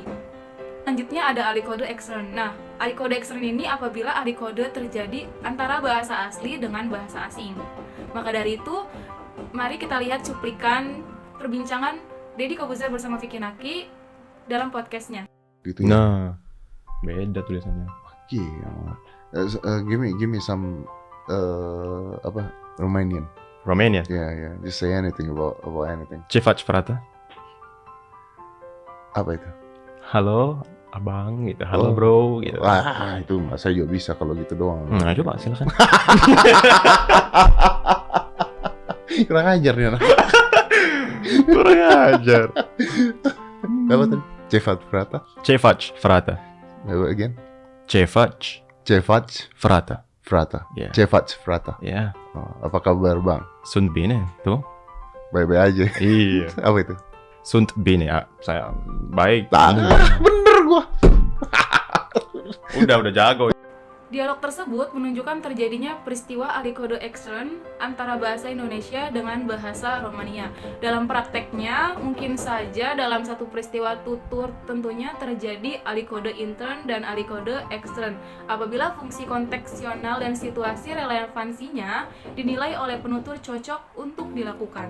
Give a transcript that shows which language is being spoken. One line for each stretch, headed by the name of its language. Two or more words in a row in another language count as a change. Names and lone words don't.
Indonesian: Selanjutnya ada alikode ekstern. Nah, alikode ekstern ini apabila alikode terjadi antara bahasa asli dengan bahasa asing. Maka dari itu, mari kita lihat cuplikan perbincangan Deddy Corbuzier bersama Vicky Naki dalam podcastnya. Gitu ya? Nah, beda tulisannya. Gila.
English: Give me some Romanian. Romania. Yeah. Just say anything about anything.
Romanian: Ce faci, frate?
Indonesian: Apa itu? Halo, abang gitu. Halo, Oh. bro gitu. Wah, itu saya juga bisa kalau gitu doang. Nah, coba silakan. Kurang ajar nih anak. Kurang ajar. Apa tadi?
Romanian: Cevat Frata. Ce faci, frate.
English: Again.
Romanian: Ce faci, Cevat frate. Frata.
Indonesian: Ya.
Romanian: Cevat Frata.
Indonesian: Ya, Oh, apa kabar bang?
Romanian: sunt bine,
Indonesian: tuh. Baik-baik aja. Iya. Apa itu?
Romanian: Sunt bine,
Indonesian: ya. Saya baik. Bener gua. Udah jago. Dialog tersebut menunjukkan terjadinya peristiwa alikode ekstern antara bahasa Indonesia dengan bahasa Romania. Dalam prakteknya, mungkin saja dalam satu peristiwa tutur tentunya terjadi alikode intern dan alikode ekstern apabila fungsi konteksional dan situasi relevansinya dinilai oleh penutur cocok untuk dilakukan.